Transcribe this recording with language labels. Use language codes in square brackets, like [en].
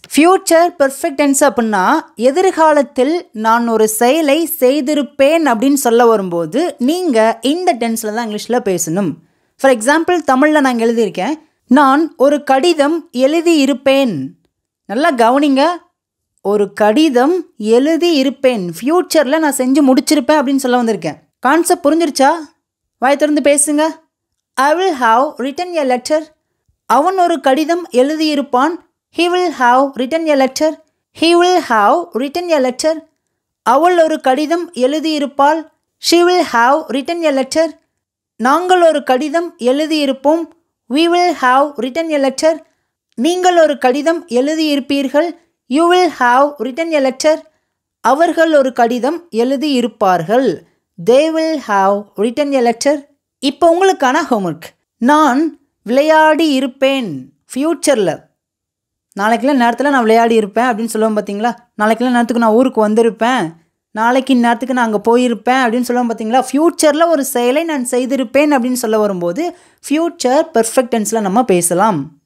[ta] Future perfect tense அப்படின்னா எதிர்காலத்தில் நான் ஒரு செயலை செய்திருப்பேன் அப்படின்னு சொல்ல வரும்போது நீங்கள் இந்த டென்ஸில் தான் இங்கிலீஷில் பேசணும். ஃபார் எக்ஸாம்பிள் தமிழில் நான் எழுதியிருக்கேன், நான் ஒரு கடிதம் எழுதி இருப்பேன். நல்லா கவனிங்க, ஒரு கடிதம் எழுதி இருப்பேன். ஃப்யூச்சரில் நான் செஞ்சு முடிச்சிருப்பேன் அப்படின்னு சொல்ல வந்திருக்கேன். கான்செப்ட் புரிஞ்சிருச்சா? வாய் திறந்து பேசுங்க. [en] I will have written a letter. [ta] அவன் ஒரு கடிதம் எழுதியிருப்பான். [en] He will have written a letter. He will have written a letter. [ta] அவள் ஒரு கடிதம் எழுதியிருப்பாள். [en] She will have written a letter. [ta] நாங்கள் ஒரு கடிதம் எழுதியிருப்போம். [en] We will have written a letter. [ta] நீங்கள் ஒரு கடிதம் எழுதியிருப்பீர்கள். [en] You will have written a letter. [ta] அவர்கள் ஒரு கடிதம் எழுதியிருப்பார்கள். [en] They will have written a letter. [ta] இப்போ உங்களுக்கான ஹோம்ஒர்க். நான் விளையாடி இருப்பேன். ஃப்யூச்சரில் நாளைக்கெல்லாம் நேரத்தில் நான் விளையாடி இருப்பேன் அப்படின்னு சொல்லுவோம் பார்த்தீங்களா? நாளைக்கெல்லாம் நேரத்துக்கு நான் ஊருக்கு வந்திருப்பேன், நாளைக்கு நேரத்துக்கு நான் அங்கே போயிருப்பேன் அப்படின்னு சொல்லுவோம் பார்த்தீங்களா? ஃப்யூச்சரில் ஒரு செயலை நான் செய்திருப்பேன் அப்படின்னு சொல்ல வரும்போது ஃப்யூச்சர் பெர்ஃபெக்ட் டென்ஸில் நம்ம பேசலாம்.